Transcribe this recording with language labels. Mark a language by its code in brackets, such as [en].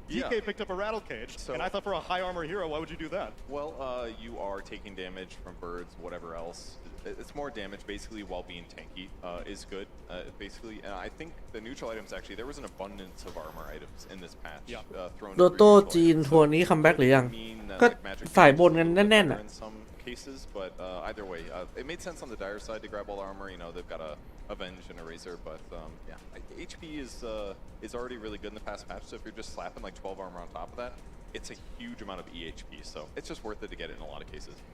[en] DK picked up a rattle cage, and I thought for a high armor hero, why would you do that? Well, you are taking damage from birds, whatever else. It's more damage basically while being tanky is good, basically. And I think the neutral items actually, there was an abundance of armor items in this patch thrown [th] โดโต้จีนทัวร์นี้คัมแบ็กหรือยัง ก็ฝ่ายบนกันแน่นๆอ่ะ [en] in some cases, but either way, it made sense on the dire side to grab all the armor. You know, they've got a Avenge and a Razor, but yeah, HP is already really good in the past patch. So if you're just slapping like 12 armor on top of that, it's a huge amount of EHP. So it's just worth it to get it in a lot of cases.